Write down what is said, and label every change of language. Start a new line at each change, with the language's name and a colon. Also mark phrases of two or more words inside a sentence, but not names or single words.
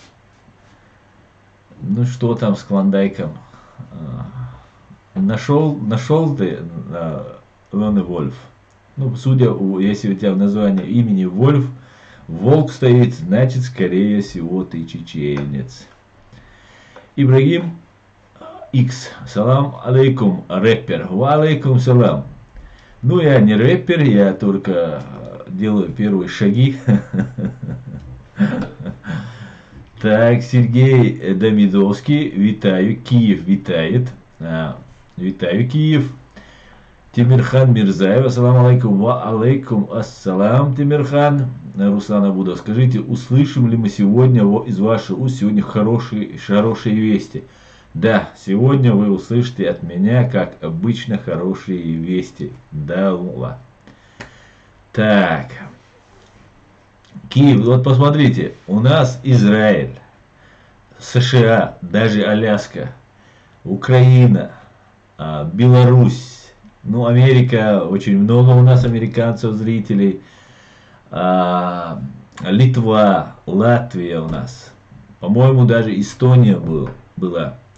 Russian: Ну что там с Клондайком? Нашел ты Лон Вольф? Ну, судя, если у тебя в названии имени Вольф, волк стоит, значит, скорее всего, ты чеченец. Ибрагим X.
Arabic: سلام عليكم, рэпер. وعليكم السلام.
Russian: Ну, я не рэпер, я только делаю первые шаги. Так, Сергей Давидовский, витаю, Киев витает.
Ukrainian: Витаю, Киев.
Arabic: Тимирхан Мирзаев, السلام عليكم، وعليكم السلام, Тимирхан.
Russian: Руслан Абудов, скажите, услышим ли мы сегодня из ваших уст сегодня хорошие вести? Да, сегодня вы услышите от меня, как обычно, хорошие вести. Да, ула. Так. Киев, вот посмотрите, у нас Израиль, США, даже Аляска, Украина, Беларусь, ну, Америка, очень много у нас американцев, зрителей, Литва, Латвия у нас, по-моему, даже Эстония была.